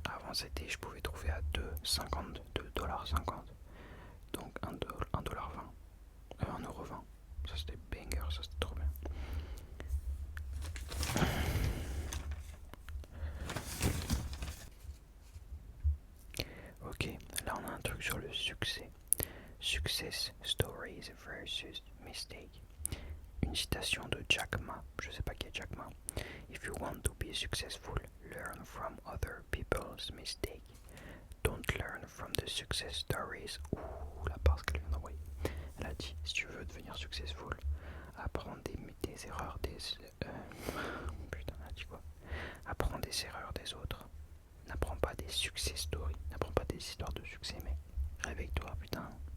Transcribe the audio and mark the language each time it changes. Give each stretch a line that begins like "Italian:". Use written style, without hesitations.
French: Avant c'était, je pouvais trouver à 2,50 $, donc 1,20 $. 1,20 €. Ça c'était banger, ça c'était trop bien. Ok, là on a un truc sur le succès.
English: Success stories versus mistake.
French: Une citation de Jack Ma. Je sais pas qui est Jack Ma.
English: If you want to be successful, learn from other people's mistakes. Don't learn from the success stories.
French: Ouh, la part qu'elle vient d'envoyer. Elle a dit, si tu veux devenir successful, apprends des erreurs des... Putain, elle a dit quoi? Apprends des erreurs des autres. N'apprends pas des
English: success stories.
French: N'apprends pas des histoires de succès, mec. Réveille-toi, putain.